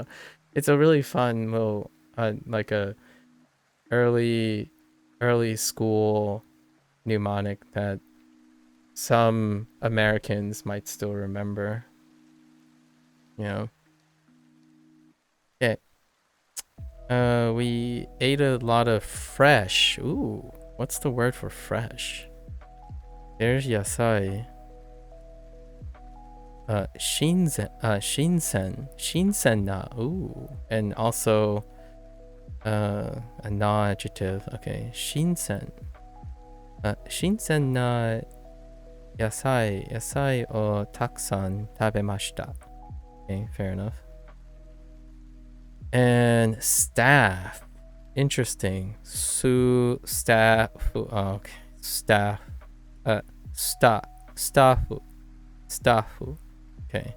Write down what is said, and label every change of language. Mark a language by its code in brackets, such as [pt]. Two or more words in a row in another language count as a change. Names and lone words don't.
[en] It's a really fun little, like a early school mnemonic that some Americans might still remember. You know. Yeah. We ate a lot of fresh. Ooh, what's the word for fresh? [ja] There's 野菜。新鮮な. [en] Ooh, and also a non-adjective. [ja] Okay, 新鮮。新鮮な野菜をたくさん食べました. [en] Okay, fair enough. And staff. Interesting. Staff. Oh, okay. Staff. Staffu. Okay.